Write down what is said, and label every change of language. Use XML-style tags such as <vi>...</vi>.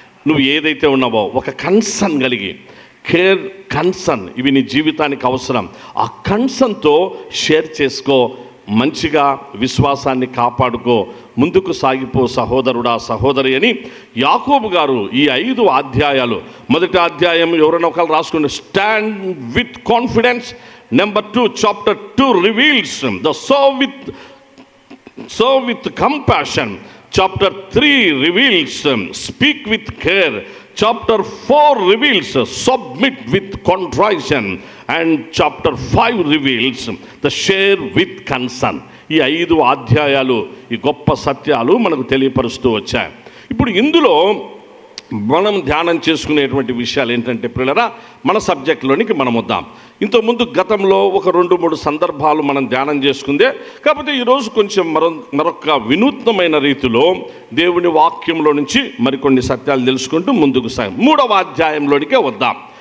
<te>నువ్వు ఏదైతే ఉన్నావో ఒక కన్సర్న్ కలిగి, కన్సర్న్ ఇవి నీ జీవితానికి అవసరం, ఆ కన్సర్న్తో షేర్ చేసుకో, మంచిగా విశ్వాసాన్ని కాపాడుకో, ముందుకు సాగిపో సహోదరుడా సహోదరి అని యాకోబు గారు ఈ 5 అధ్యాయాలు, మొదటి అధ్యాయం ఎవరైనా ఒకరు రాసుకుని</te> <en>Stand with confidence. Number 2 chapter 2 reveals the serve with compassion. Chapter 3 reveals speak with care. Chapter 4 reveals submit with contrition. And chapter 5 reveals the share with concern.</en> <te>ఈ 5 అధ్యాయాలు ఈ గొప్ప సత్యాలు మనకు తెలియపరుస్తూ వచ్చాయి. ఇప్పుడు ఇందులో మనం ధ్యానం చేసుకునేటువంటి విషయాలు ఏంటంటే ప్రియులారా, మన సబ్జెక్ట్లోనికి మనం వద్దాం. ఇంతకుముందు గతంలో ఒక 2-3 సందర్భాలు మనం ధ్యానం చేసుకుందే, కాకపోతే ఈరోజు కొంచెం మరొక వినూత్నమైన రీతిలో దేవుని వాక్యంలో నుంచి మరికొన్ని సత్యాలు తెలుసుకుంటూ ముందుకు సాయం 3వ అధ్యాయంలోనికే వద్దాం.</te>